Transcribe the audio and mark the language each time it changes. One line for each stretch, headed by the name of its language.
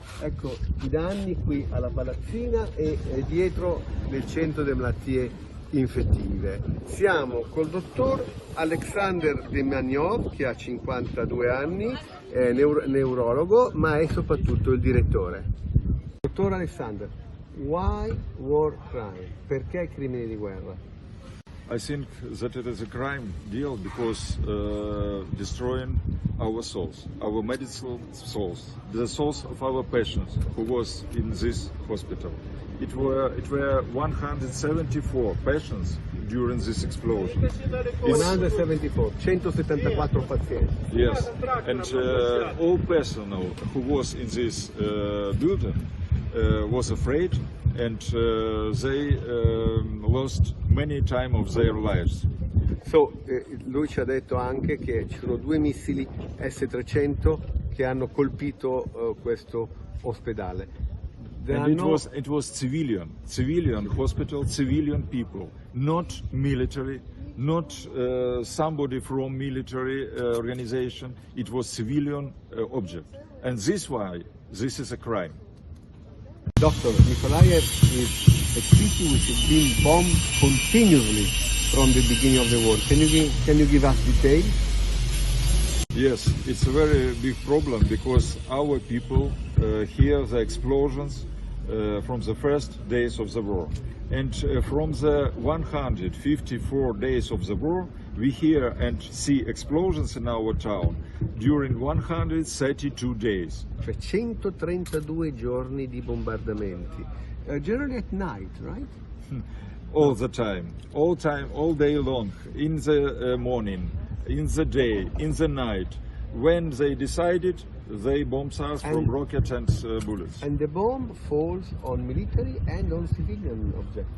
Italian: Ecco i danni qui alla palazzina e dietro nel centro delle malattie infettive. Siamo col dottor Alexander Demaniov, che ha 52 anni, è neurologo, ma è soprattutto il direttore.
English: Dottor Alexander, why war crime?
Italian: Perché crimini di guerra?
English: I think that it is a crime deal because destroying our souls, our medical souls, the souls of our patients who was in this hospital. It were 174 patients during this explosion.
Italian: 174, 174 pazienti.
English: Yes, and all personnel who was in this building was afraid, and they lost many time of their lives.
Italian: So, lui ci ha detto anche che ci sono 2 missili S-300 che hanno colpito questo ospedale.
English: And it was civilian hospital, civilian people, not military, not somebody from military organization. It was civilian object, and this is a crime. Doctor, Mykolaiv is a city which has been bombed continuously from the beginning of the war. Can you give us details? Yes, it's a very big problem because our people hear the explosions from the first days of the war. And from the 154 days of the war, we hear and see explosions in our town during 132 days.
Italian: Cioè 132 giorni di bombardamenti.
English: Generally at night, right? All the time, all day long, in the morning, in the day, in the night. When they decided, they bomb us from rockets and bullets. And the bomb falls on military and on civilian objects.